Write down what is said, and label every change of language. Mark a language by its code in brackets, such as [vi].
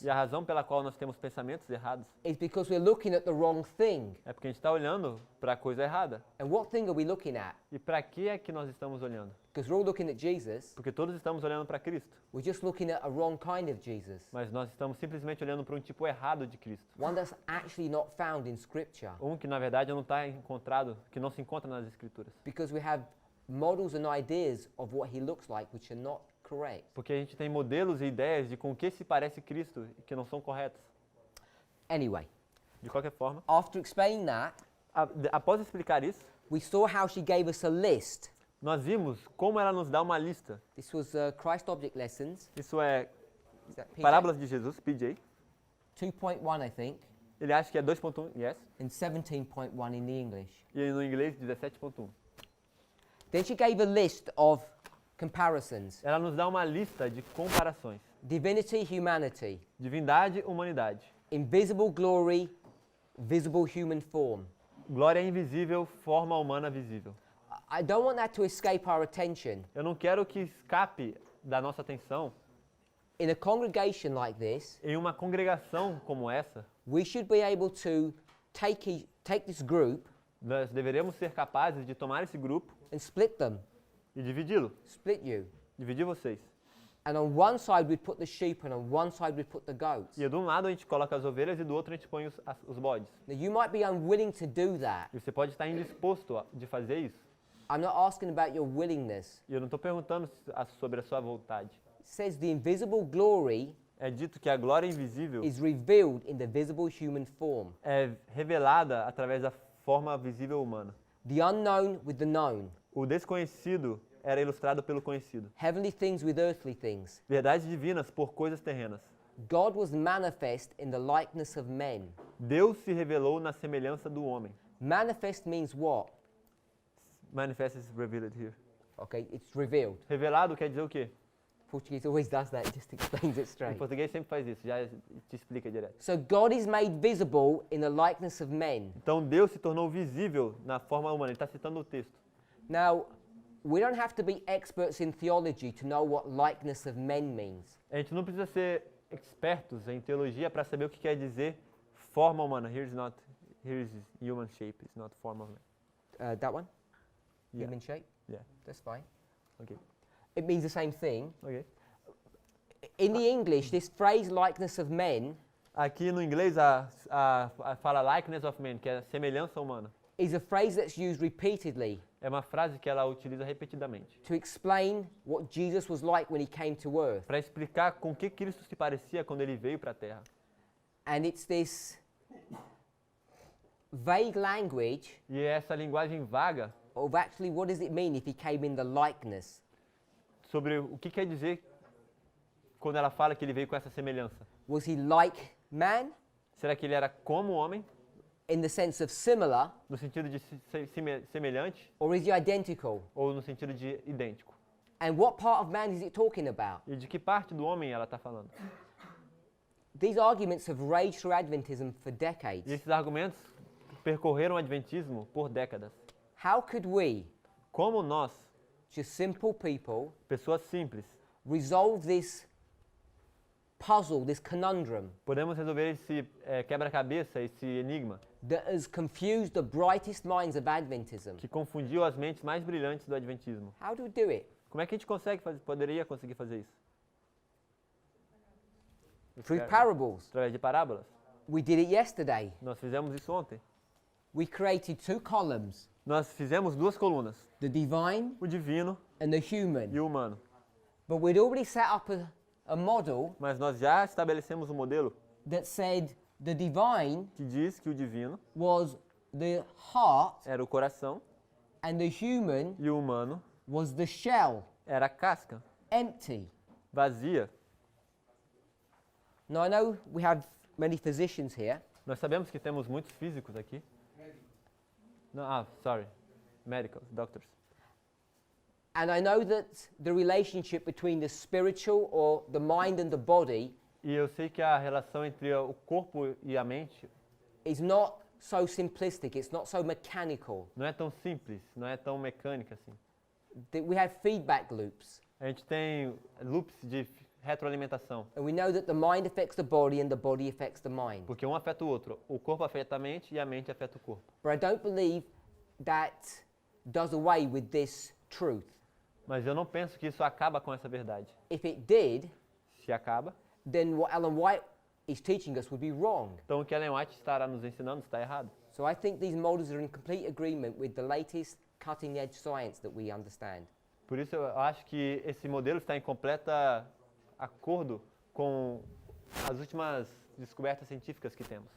[pt] E a razão pela qual nós temos pensamentos errados [en] is because we're looking at the wrong thing. [pt] é porque a gente está olhando para a coisa errada. [en] And what thing are we looking at? [pt] E para que é que nós estamos olhando? [en] Because we're all looking at Jesus. [pt] Porque todos estamos olhando para Cristo, [en] We're just looking at a wrong kind of Jesus. [pt] mas nós estamos simplesmente olhando para um tipo errado de Cristo. [en] One that's actually not found in Scripture. [pt] Um que na verdade não está encontrado, que não se encontra nas Escrituras. [en] Because we have models and ideas of what he looks like which are not correct. [pt] Porque a gente tem modelos e ideias de com que se parece Cristo e que não são corretos. [en] Anyway, [pt] De qualquer forma, [en] after explaining that, [pt] após explicar isso, [en] we saw how she gave us a list. [pt] nós vimos como ela nos dá uma lista. [en] This was Christ Object Lessons. [pt] Isso é [en] Is that PJ? [pt] Parábolas de Jesus, PJ. [en] 2.1, I think, [pt] Ele acha que é 2.1, [en] yes. and 17.1 in the English. [pt] E no inglês, 17.1. [en] Then she gave a list of comparisons. [pt] Ela nos dá uma lista de comparações. [en] Divinity, humanity. [pt] Divindade, humanidade. [en] Invisible glory, visible human form. [pt] Glória invisível, forma humana visível. [en] I don't want that to escape our attention [pt] Eu não quero que escape da nossa atenção [en] In a congregation like this, [pt] Em uma congregação como essa, [en] we should be able to take this group [pt] nós deveríamos ser capazes de tomar esse grupo [en] and split them, [pt] e dividi-lo, [en] split you. [pt] dividir vocês. [en] And on one side we'd put the sheep and on one side we'd put the goats. [pt] E de um lado a gente coloca as ovelhas e do outro a gente põe os bodes. [en] Now you might be unwilling to do that. [pt] E você pode estar indisposto de fazer isso. [en] I'm not asking about your willingness. [pt] E eu não estou perguntando sobre a sua vontade. [en] It says the invisible glory [pt] É dito que a glória invisível [en] is revealed in the visible human form. [pt] é revelada através da forma visível humana. [en] The unknown with the known. [pt] O desconhecido era ilustrado pelo conhecido. [en] Heavenly things with earthly things. [pt] Verdades divinas por coisas terrenas. [en] God was manifest in the likeness of men. [pt] Deus se revelou na semelhança do homem. [en] Manifest means what? Manifest is revealed here. Okay, it's revealed. [pt] Revelado quer dizer o quê? [en] Portuguese always does that, just explains it [pt] Em [en] straight. [pt] português sempre faz isso, já te explica direto. [en] So God is made visible in the likeness of men. [pt] Então Deus se tornou visível na forma humana. Ele está citando o texto. [en] Now, we don't have to be experts in theology to know what likeness of men means. [pt] A gente não precisa ser expertos em teologia para saber o que quer dizer forma humana. [en] Here's human shape, it's not form of man. That one? Yeah. Human shape? Yeah. That's fine. Okay. It means the same thing. Okay. In the English, this phrase likeness of men [pt] Aqui no inglês a fala [en] likeness of man, [pt] que é semelhança humana. [en] is a phrase that's used repeatedly [pt] É uma frase que ela utiliza repetidamente [en] to explain what Jesus was like when he came to earth. [pt] para explicar com que Cristo se parecia quando ele veio para a Terra. [en] And it's this vague language [pt] E é essa linguagem vaga [en] of actually what does it mean if he came in the likeness. [pt] sobre o que quer dizer quando ela fala que ele veio com essa semelhança. [en] Was he like man [pt] Será que ele era como homem, [en] in the sense of similar, [pt] no sentido de semelhante, [en] or is he identical? [pt] ou no sentido de idêntico? [en] And what part of man is it talking about? [pt] E de que parte do homem ela está falando? [en] These arguments have raged through Adventism for [pt] E [en] decades. [pt] esses argumentos percorreram o Adventismo por décadas. [en] How could we, [pt] Como nós, [en] just simple people, [pt] pessoas simples, [en] resolve this puzzle, this conundrum [pt] podemos resolver esse quebra-cabeça, esse enigma [en] that has confused the brightest minds of Adventism? [pt] que confundiu as mentes mais brilhantes do Adventismo? [en] How do we do it? [pt] Como é que a gente poderia conseguir fazer isso? [en] Through parables. [pt] Através de parábolas. [en] We did it yesterday. [pt] Nós fizemos isso ontem. [en] We created two columns, [pt] Nós fizemos duas colunas, [en] the divine [pt] o divino [en] and the human. [pt] e o humano. [en] But we'd already set up a model [pt] Mas nós já estabelecemos um modelo [en] that said the divine [pt] que diz que o divino [en] was the heart [pt] era o coração [en] and the human [pt] e o humano [en] was the shell, [pt] era a casca, [en] empty. [pt] vazia. [en] Now I know we have many physicians here, [pt] Nós sabemos que temos muitos físicos aqui. Não, [en] sorry. Medicals, doctors. and I know that the relationship between the spiritual or the mind and the body [pt] E eu sei que a relação entre o corpo e a mente [en] is not so simplistic, it's not so mechanical. [pt] não é tão simples, não é tão mecânica assim. [en] That we have feedback loops, [pt] A gente tem loops de retroalimentação, [en] and we know that the mind affects the body and the body affects the mind. [pt] porque um afeta o outro. O corpo afeta a mente e a mente afeta o corpo. [en] But I don't believe that does away with this truth. [pt] Mas eu não penso que isso acaba com essa verdade. [en] If it did, [pt] Se acaba, [en] then what Ellen White is teaching us would be wrong. [pt] então o que Ellen White estará nos ensinando está errado. [en] So I think these models are in complete agreement with the latest cutting edge science that we understand. [pt] Por isso eu acho que esse modelo está em completa acordo com as últimas descobertas científicas que temos.